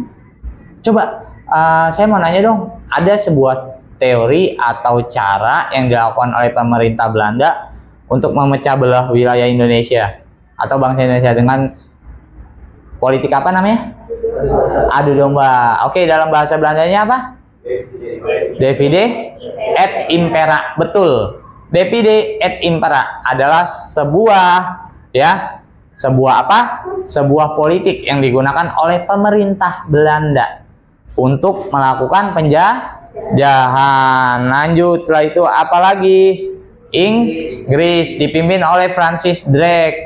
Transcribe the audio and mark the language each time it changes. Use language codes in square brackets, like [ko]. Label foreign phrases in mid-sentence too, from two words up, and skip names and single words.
[id] Coba saya mau nanya dong, ada sebuah teori atau cara yang dilakukan oleh pemerintah Belanda untuk memecah belah wilayah Indonesia atau bangsa Indonesia dengan politik apa namanya? Adu domba. Oke, dalam bahasa Belandanya apa? [la] Divide et impera. Betul. Divide et impera [id] adalah sebuah ya, sebuah apa? Sebuah politik yang digunakan oleh pemerintah Belanda untuk melakukan penjajahan. Lanjut, setelah itu apalagi? Inggris dipimpin oleh Francis Drake.